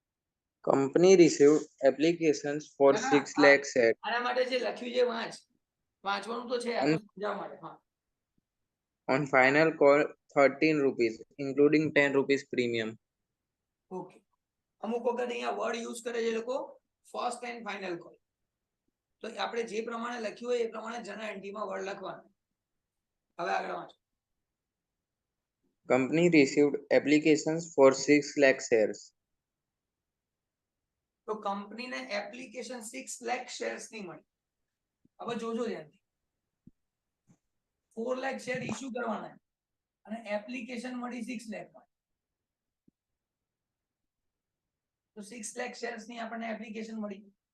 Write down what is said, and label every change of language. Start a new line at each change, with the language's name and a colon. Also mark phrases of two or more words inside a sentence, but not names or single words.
English: Company received applications for 6 lakh shares.
Gujarati: આના માટે જે લખ્યું છે વાંચ. વાંચવાનું તો છે આ તો સમજાવવા માટે. હા,
English: On final call, 13 rupees, including 10 rupees premium.
Gujarati: ઓકે. અમુક વખત અહીંયા
English: word use
Gujarati: કરે છે લોકો,
English: first and final call.
Gujarati: તો આપણે જે પ્રમાણે લખ્યું હોય એ પ્રમાણે
English: general entryમાં
Gujarati: વર્ડ લખવાનું. હવે આગળ વાંચો.
English: Company received applications for 6 lakh shares.
Gujarati: તો કંપનીને એપ્લિકેશન 6 લાખ શેર્સ ની મળી. હવે જોજો ધ્યાનથી, 4 લાખ શેર ઇશ્યુ કરવાના અને એપ્લિકેશન મળી 6 લાખમાં. તો 6 લાખ શેર્સ ની આપણને એપ્લિકેશન મળી.